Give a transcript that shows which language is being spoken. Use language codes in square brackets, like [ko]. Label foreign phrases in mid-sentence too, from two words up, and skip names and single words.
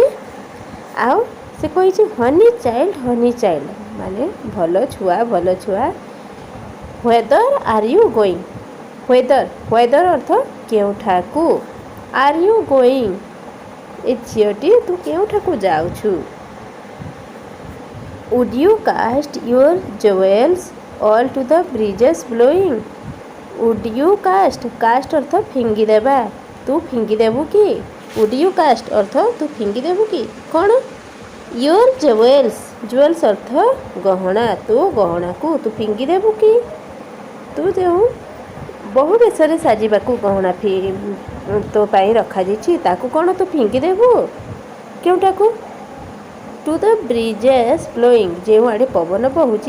[or] ଆଉ ସେ କହିଛି [en] honey child [or] ମାନେ ଭଲ ଛୁଆ। [en] Whither are you going? [or] ହ୍ୱେଦର୍ ଅର୍ଥ କେଉଁଠାକୁ, [en] are you going [or] ଏ ଝିଅଟି ତୁ କେଉଁଠାକୁ ଯାଉଛୁ। [en] Would you cast your jewels all to the breezes blowing? Would you cast [or] ଅର୍ଥ ଫିଙ୍ଗିଦେବା, ତୁ ଫିଙ୍ଗିଦେବୁ କି? [en] Would you cast [or] ଅର୍ଥ ତୁ ଫିଙ୍ଗିଦେବୁ କି କ'ଣ? [en] Your jewels [or] ଅର୍ଥ ଗହଣା, ତୁ ଗହଣାକୁ ତୁ ଫିଙ୍ଗିଦେବୁ କି? ତ ତୁ ଯେଉଁ ବହୁ ବେଶରେ ସାଜିବାକୁ ଗହଣା ତୋ ପାଇଁ ରଖାଯାଇଛି ତାକୁ କ'ଣ ତୁ ଫିଙ୍ଗିଦେବୁ? କେଉଁଟାକୁ? [en] to the breezes blowing, [or] ଯେଉଁଆଡ଼େ ପବନ ବହୁଛି।